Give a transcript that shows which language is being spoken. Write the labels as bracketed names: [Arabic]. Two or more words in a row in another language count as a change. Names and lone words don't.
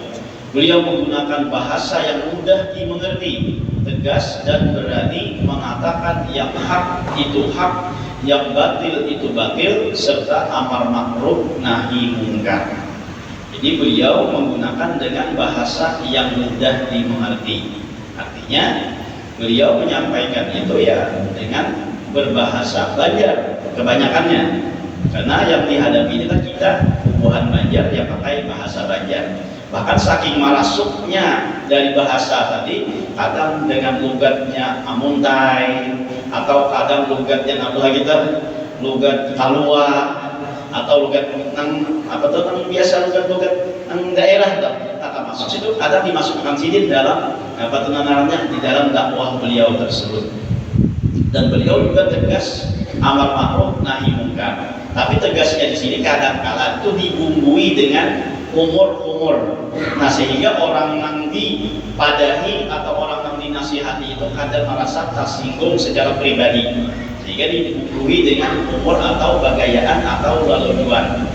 [Indonesian] Beliau menggunakan bahasa yang mudah dimengerti, tegas dan berani mengatakan yang hak itu hak, yang batil itu batil, serta [Arabic] أمر معروف نهي منكر. [Indonesian] Jadi beliau menggunakan dengan bahasa yang mudah dimengerti. Artinya beliau menyampaikan itu ya dengan berbahasa Banjar kebanyakannya, karena yang dihadapi ini kan kita hubungan Banjar yang pakai bahasa Banjar. [Banjar] Bahkan saking marasuknya dari bahasa tadi, kadang dengan logatnya amuntai, atau kadang logatnya apa kita logat kalua, atau logat nang apa tuh nang biasa logat nang daerah tuh kata masuk situ ada dimasukkan sini dalam apa tuh namanya di dalam dakwah beliau tersebut. [Indonesian] Dan beliau juga tegas [Arabic] أمر معروف نهي منكر. [Indonesian] Tapi tegasnya di sini kadang-kala itu dibumbui dengan umur-umur. [Banjar] Nah, sehingga orang yang dipadahi atau orang yang dinasihati itu kadang merasa tersinggung secara pribadi, sehingga dibumbui dengan umur atau bagayaan atau leluhuan.